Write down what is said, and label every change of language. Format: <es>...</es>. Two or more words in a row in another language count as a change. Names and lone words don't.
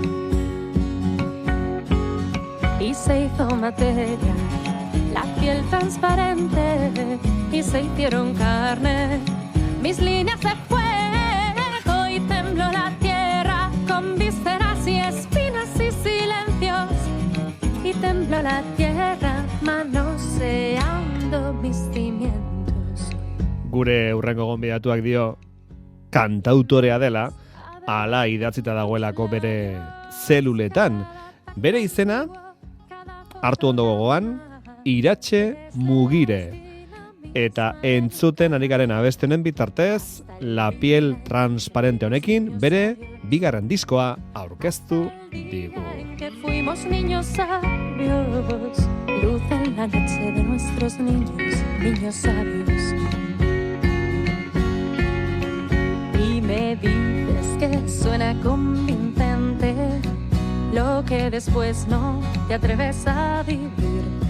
<es>Y se hizo materia la piel transparente y se hicieron carne mis líneas de fuego y tembló la tierra con vísceras y espinas y silencios y tembló la tierra manoseando mis cimientos.</es> <eu>Gure hurrengo gonbidatuak dio kantautorea dela, ala idatzita dagoelako bere zeluletan. Bere izena hartu ondo gogoan, Iratxe Mugire. Eta entzuten ari garen abestenen bitartez, La piel transparente honekin bere bigarren diskoa aurkeztu digu.</eu> <es>Que fuimos niños sabios, luz en la noche de nuestros niños, niños sabios. Y me dices que suena convincente lo que después no te atreves a vivir.</es>